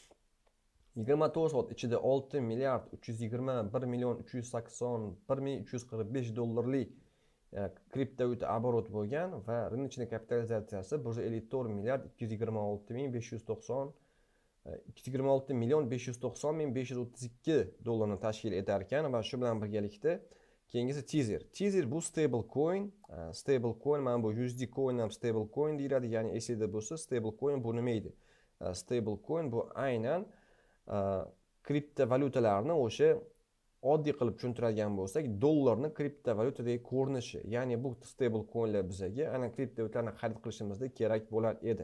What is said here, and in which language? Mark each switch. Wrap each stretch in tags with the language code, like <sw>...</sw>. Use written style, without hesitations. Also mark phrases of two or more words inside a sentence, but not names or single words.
<uz>24 soat ichida 6 milliard 321 million 381 ming 345 dollarlik kriptovalyuta oborot bo'lgan va рыночный kapitalizatsiyasi 154 milliard 226 ming 590 226 million 590 ming 532 dollarni tashkil etar ekan va shu bilan birgalikda keyingisi Tether. Tether bu</uz> <en>stable coin. Stable coin</en> <uz>mana bu USD coin ham</uz> <en>stable coin</en> <uz>deyiladi, ya'ni esida bo'lsa</uz> <en>stable coin</en> <uz>bu nima edi?</uz> <en>Stable coin</en> <uz>bu aynan kriptovalyutalarni o'sha oddiy qilib tushuntiradigan bo'lsak, dollarni kriptovalyutadagi ko'rinishi. Ya'ni bu</uz> <en>stable coinlar</en> <uz>bizga aynan kriptovalyutalarni xarid qilishimizda kerak bo'lar edi.</uz>